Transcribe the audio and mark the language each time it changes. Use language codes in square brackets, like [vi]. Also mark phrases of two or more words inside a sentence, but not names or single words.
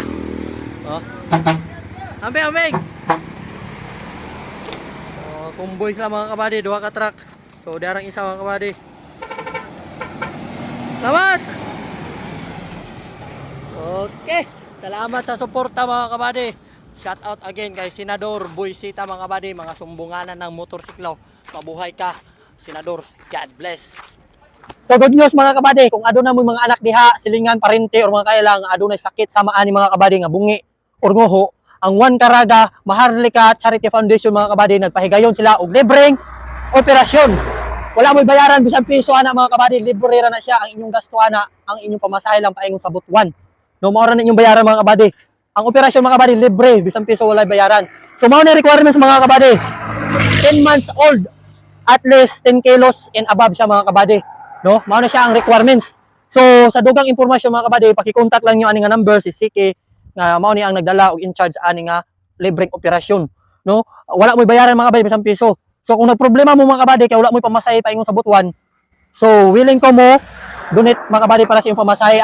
[ceb] Oh. Ambing. Oh, kumboy sila mga kabady, duha ka truck. So, darang isa mga kabady. Salamat! Okay, salamat sa suporta mga kabady. [en] Shout out again [ceb] kay Senador Busita mga kabady, mga sumbunganan ng motorsiklo. [tl] Mabuhay ka, Senador. [en] God bless. So good news [ceb] mga kabady, kung aduna mo mga anak diha, silingan, parente or mga kailang adunay sakit sa maani mga kabady nga bungi or nguho, ang One Caraga Maharlika Charity Foundation mga kabady nagpahigayon sila og libreng operasyon Wala mo bayaran bisag piso ana mga kabady, libre ra na siya ang inyong gasto ana, ang inyong pamasahe lang paingon sa butuan. No, mao ra na inyong bayaran mga kabady. Ang operasyon mga kabady libre, bisag piso wala bayaran. So mao na requirements mga kabady. [en] 10 months old, at least 10 kilos and above siya mga kabady. [ceb] No, mao na siya ang requirements. So sa dugang impormasyon mga kabady, paki-contact lang niyo ani nga number si Siki nga mao ni ang nagdala og [en] in charge [ceb] ani nga libreng operasyon. No, wala mo bayaran mga kabady bisag piso. So kung nagproblema mo mga kabady kay wala mo pamasahe paingon sa butuan, so willing ko mo donate mga kabady para sa inyong pamasahe.